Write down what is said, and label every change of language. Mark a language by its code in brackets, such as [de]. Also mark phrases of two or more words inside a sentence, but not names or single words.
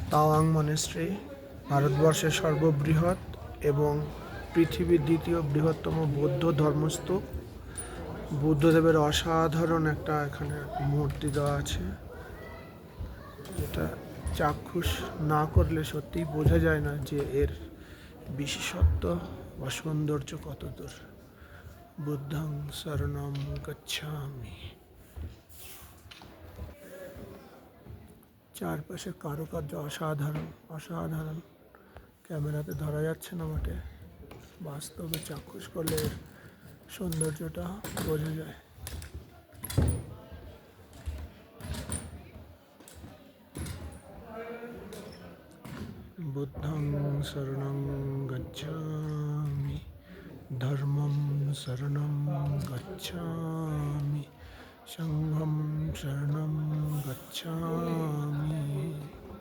[bn] তাওয়াং মনেস্ট্রি ভারতবর্ষের সর্ববৃহৎ এবং পৃথিবীর দ্বিতীয় বৃহত্তম বৌদ্ধ ধর্মস্তূপ। বুদ্ধদেবের অসাধারণ একটা এখানে মূর্তি দেওয়া আছে, যেটা চাক্ষুষ না করলে সত্যিই বোঝা যায় না যে এর বিশেষত্ব বা সৌন্দর্য কতদূর। [pi] বুদ্ধং শরণং গচ্ছামি। [bn] চারপাশে কারুকার্য অসাধারণ অসাধারণ। ক্যামেরাতে ধরা যাচ্ছে না বটে, বাস্তবে চাক্ষুষ করলে এর সৌন্দর্যটা বোঝা যায়। [pi] বুদ্ধং শরণং গচ্ছামি, ধর্মং শরণং গচ্ছামি, সংঘং শরণং গচ্ছামি।